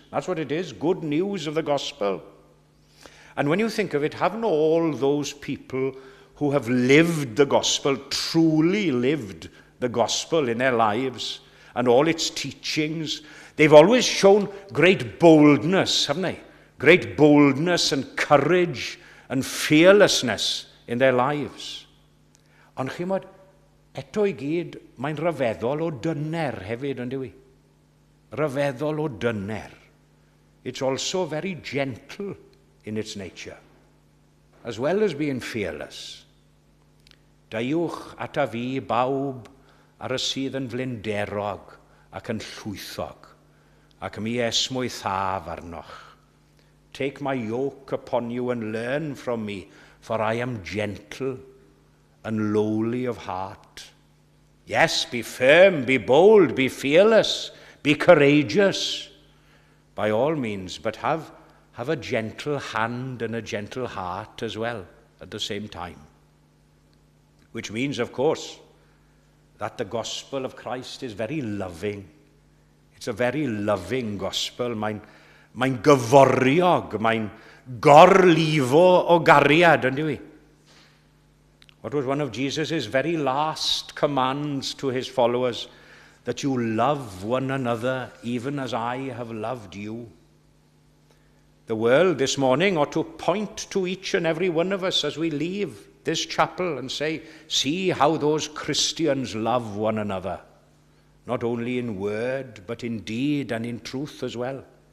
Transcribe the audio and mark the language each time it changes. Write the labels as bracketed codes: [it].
[en] That's what it is, good news of the gospel. And when you think of it, haven't all those people who have lived the gospel, truly lived the gospel in their lives and all its teachings, they've always shown great boldness, haven't they? Great boldness and courage and fearlessness in their lives. [cy] Ond chimod, eto I gyd, mae'n rhyfeddol o dyner hefyd, yn dywi? Rhyfeddol o dyner. [en] It's also very gentle in its nature, as well as being fearless. [cy] Daiwch ata fi bawb ar y sydd yn flinderog ac yn llwythog, ac mi esmwy thaf arnoch. [en] Take my yoke upon you and learn from me, for I am gentle and lowly of heart. Yes, be firm, be bold, be fearless, be courageous, by all means, but have a gentle hand and a gentle heart as well at the same time. Which means, of course, that the gospel of Christ is very loving. It's a very loving gospel. [cy] Mae'n gyforiog, mae'n gorlifo o gariad, yn dywi? [en] What was one of Jesus' very last commands to his followers? That you love one another even as I have loved you. The world this morning ought to point to each and every one of us as we leave this chapel and say, see how those Christians love one another, not only in word, but in deed and in truth as well.